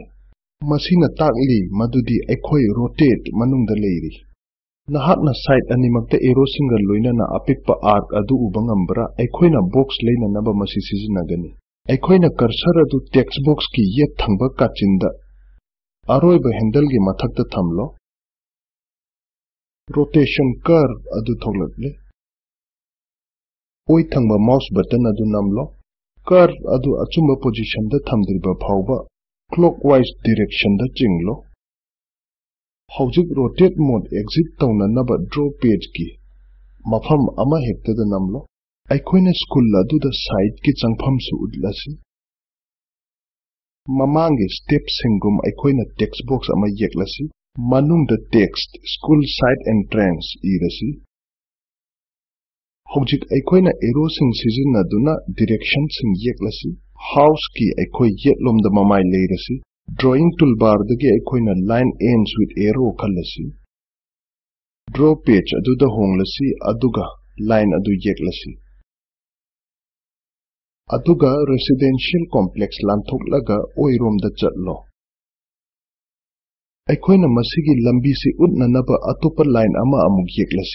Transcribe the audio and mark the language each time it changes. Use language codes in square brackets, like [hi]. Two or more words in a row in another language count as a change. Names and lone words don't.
[mni] Masina takli madudi aikoi rotate manungda leiri. Nahakna side animakta [en] arrow single [mni] loina na apikpa arc adu ubangambra aikoina box leina naba masi sizinagani. Aikoina cursor adu [en] text box [mni] ki yet thangba kachinda. Aroiba handle gi mathakta thamlo. [en] Rotation curve [mni] adu thoglatle. Oi thangba [en] mouse button [mni] adu namlo. Curve adu achumba position da thamdriba phawba [en] clockwise direction [mni] da chinglo. Hojik [en] rotate mode exit [mni] tawna naba [en] draw page [mni] ki mafam ama hekta da namlo. Aikoina school adu da side ki changpham su udlasi. Mamangi step singum aikoina [en] text box [mni] ama yeklasi. Manung da [en] text school side entrance [mni] irasi. Hojik aikoina arrow sing sizinaduna direction sing yeklasi. House ki aikoi yetlom da mamai leirasi. [en] Drawing toolbar [mni] dagi aikoina [en] line ends with arrow [mni] khalasi. [en] Draw page [mni] adu da honglasi aduga line adu yeklasi. Aduga [en] residential complex [mni] lanthoklaga oirom da chatlo. Aikoina masigi lambi si utna naba atopa line ama amuk yeklasi.